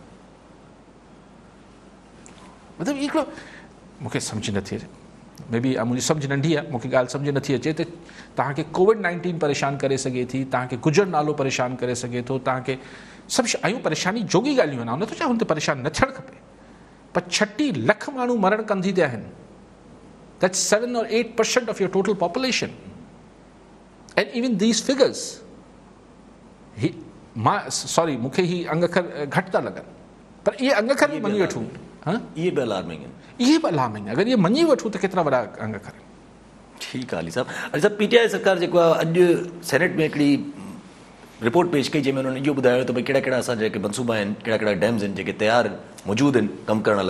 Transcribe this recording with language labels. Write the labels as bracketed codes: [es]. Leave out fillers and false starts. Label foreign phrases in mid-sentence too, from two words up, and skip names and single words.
[sd] मतिलबु हिकिड़ो मूंखे सम्झ नथी अचे, [en] may be [sd] मुंहिंजी सम्झ नंढी आहे, मूंखे ॻाल्हि सम्झ नथी अचे त तव्हांखे कोविड-19 परेशान करे सघे थी, तव्हांखे गुजर नालो परेशान करे सघे थो, तव्हांखे सभु शयूं परेशानी जोगी ॻाल्हियूं आहिनि, नथो चवां हुन ते परेशान न थियणु खपे, पर 36 लख माण्हू मरण कंधी ते आहिनि। [en] That's 7 or 8% of your total population. And even these figures, sorry, [sd] मूंखे ही अंग अखर घटि था लॻनि, पर इहे अंग अखर मञी वठूं, इहे बि अलार्मिंग आहिनि, इहे बि अलार्मिंग आहे। अगरि इहे मञी वठूं त केतिरा वॾा अंग अखर आहिनि। ठीकु आहे अली साहब। PTI सरकार जेको आहे अॼु सेनेट में हिकिड़ी रिपोर्ट पेश कई, जंहिंमें उन्होंने इहो ॿुधायो त भई कहिड़ा कहिड़ा असांजा जेके मनसूबा आहिनि, कहिड़ा कहिड़ा डैम्स आहिनि जेके तयारु मौजूदु आहिनि कमु करण लाइ।